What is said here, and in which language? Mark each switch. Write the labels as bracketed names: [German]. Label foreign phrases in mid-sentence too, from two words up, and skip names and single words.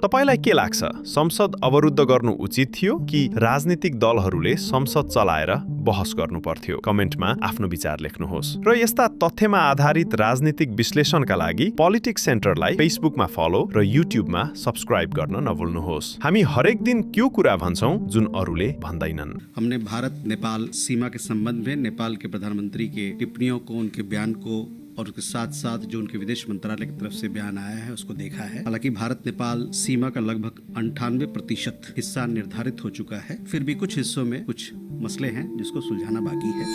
[Nepali] तपाईलाई के लाग्छ, संसद अवरुद्ध गर्नु उचित थियो कि राजनीतिक दलहरूले संसद चलाएर बहस गर्नु पर्थ्यो? कमेन्टमा आफ्नो विचार लेख्नुहोस् र यस्ता तथ्यमा आधारित राजनीतिक विश्लेषणका लागि पोलिटिक्स सेन्टरलाई फेसबुकमा फलो र युट्युबमा सब्स्क्राइब गर्न नभुल्नुहोस्। हामी हरेक दिन त्यो कुरा भन्छौं जुन अरूले भन्दैनन्। [Hindi] हमने भारत नेपाल सीमा के संबंध में नेपाल के प्रधानमंत्री के टिप्पणियों को, उनके बयान को और उसके साथ साथ जो उनके विदेश मंत्रालय की तरफ से बयान आया है उसको देखा है। हालांकि भारत नेपाल सीमा का लगभग 98% हिस्सा निर्धारित हो चुका है, फिर भी कुछ हिस्सों में कुछ मसले हैं जिसको सुलझाना बाकी है।